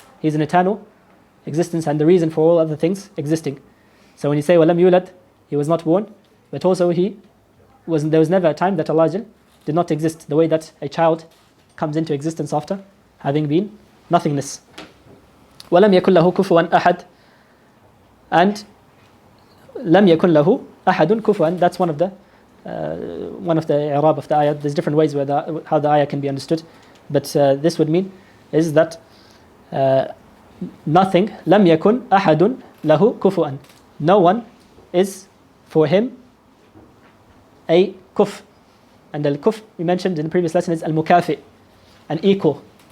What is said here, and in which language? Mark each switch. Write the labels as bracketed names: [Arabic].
[English] He is an eternal existence and the reason for all other things existing. So when you say walam yulad, He was not born, but also there was never a time that Allah did not exist, the way that a child comes into existence after having been nothingness. [Arabic] وَلَمْ يَكُنْ لَهُ كُفُوًا أَحَدٌ, and لَمْ يَكُنْ لَهُ أَحَدٌ كُفُوًا, [English] that's one of the i'rab of the ayah. There's different ways how the ayah can be understood, but this would mean is that nothing, [Arabic] لَمْ يَكُنْ أَحَدٌ لَهُ كُفُوًا, [English] no one is for him a kuf. And al-kuf, we mentioned in the previous lesson, is al-mukafi, an equal.